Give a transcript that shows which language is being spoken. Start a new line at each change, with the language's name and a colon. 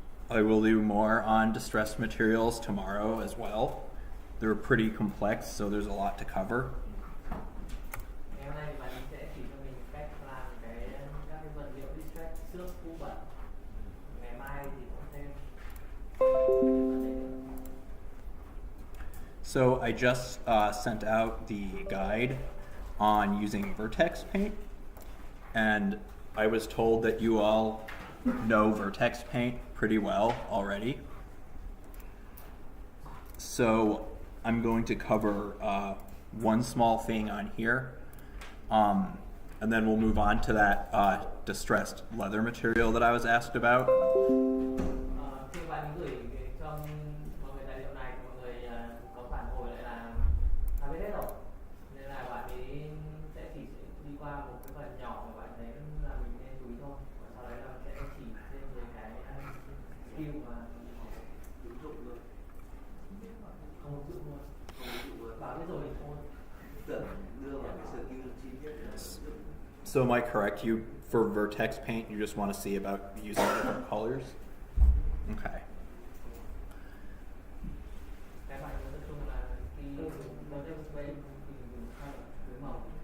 English: I will do more on distressed materials tomorrow as well. They're pretty complex, so there's a lot to cover.
Vietnamese: Ngày hôm nay bạn sẽ chỉ cho mình cách làm các cái vật liệu distress xước cũ bẩn. Ngày mai thì cũng thêm.
English: So I just sent out the guide on using VertexPaint, and I was told that you all know VertexPaint pretty well already. So I'm going to cover one small thing on here, and then we'll move on to that distressed leather material that I was asked about.
Vietnamese: Khi bạn gửi cho mọi người tài liệu này thì mọi người có phản hồi lại là biết hết rồi, nên là bạn ấy sẽ chỉ đi qua một cái phần nhỏ mà bạn thấy là mình nên chú ý thôi, và sau đấy là sẽ chỉ thêm về cái skill mà ứng dụng luôn, không ứng dụng luôn, bảo biết rồi thì thôi. Tưởng đưa vào cái skill chi tiết.
English: So am I correct? You for VertexPaint, you just want to see about using different colors? Okay.
Vietnamese: Cái bạn nói chung là khi dùng VertexPaint thì dùng hai loại màu.